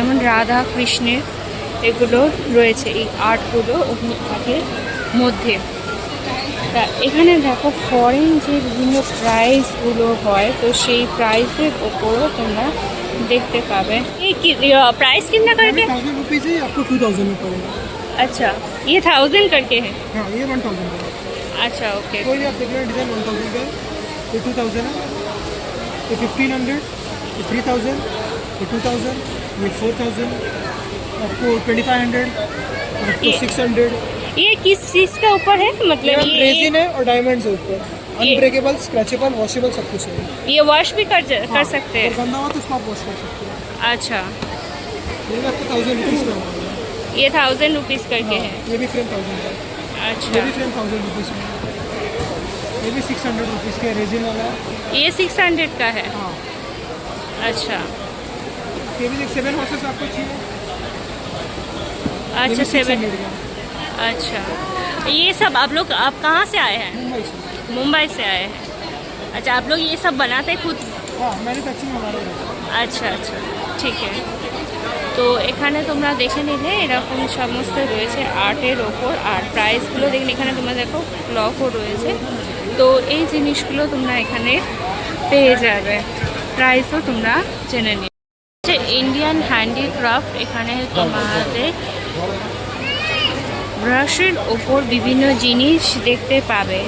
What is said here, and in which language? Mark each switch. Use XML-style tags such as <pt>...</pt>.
<bn>যেমন রাধা কৃষ্ণের এগুলো রয়েছে, এই আর্টগুলো অগ্নি আর্টের মধ্যে। তা এখানে দেখো ফরেন যে বিভিন্ন প্রাইসগুলো হয়, তো সেই প্রাইসের ওপরও তোমরা</bn> <hi>देखते पावे। ये प्राइस कितना करके? 1000 रुपीज़ है, आपको 2000 में पड़ेगा। अच्छा, ये 1000 करके है? हाँ, ये 1000 का है। अच्छा, ओके। कोई आप देख रहे हैं डिज़ाइन 1000 का है, ये 2000 है, ये 1500, ये 3000, ये 2000, ये 4000, आपको 2500, आपको 600। ये किस चीज़ का ऊपर है, मतलब ये रेजिन है और डायमंड्स है ऊपर, अनब्रेकेबल, स्क्रैचेबल, वॉशेबल सब कुछ है। ये वॉश भी कर सकते हैं? और गंदा हुआ तो उसको आप वॉश कर सकते हैं। अच्छा, ये भी आपको 1000 रुपीज़ का होगा। ये 1000 रुपीज़ करके है? ये भी फ्रेम 1000 का है। अच्छा, ये भी फ्रेम 1000 रुपीज़ में है। ये भी 600 रुपीज़ का रेजिन वाला है। ये 600 का है? हाँ, अच्छा ये भी 7 हॉर्सेस आपको चाहिए। अच्छा, 7। अच्छा, ये सब आप कहाँ से आए हैं? मुंबई से। मुंबई से आए हैं। अच्छा, आप लोग ये सब बनाते हैं खुद? हाँ, मैन्युफैक्चरिंग हमारा है।</hi> <bn>আচ্ছা আচ্ছা, ঠিক আছে। তো এখানে তোমরা দেখে নিলে এরকম সমস্ত রয়েছে আর্টের ওপর, আর প্রাইসগুলো দেখলে এখানে তোমরা দেখো ক্লকও রয়েছে। তো এই জিনিসগুলো তোমরা এখানে পেয়ে যাবে, প্রাইসও তোমরা জেনে নিও। ইন্ডিয়ান হ্যান্ডিক্রাফট, এখানে তোমাদের ব্রাশের ওপর বিভিন্ন জিনিস দেখতে পাবে।</bn>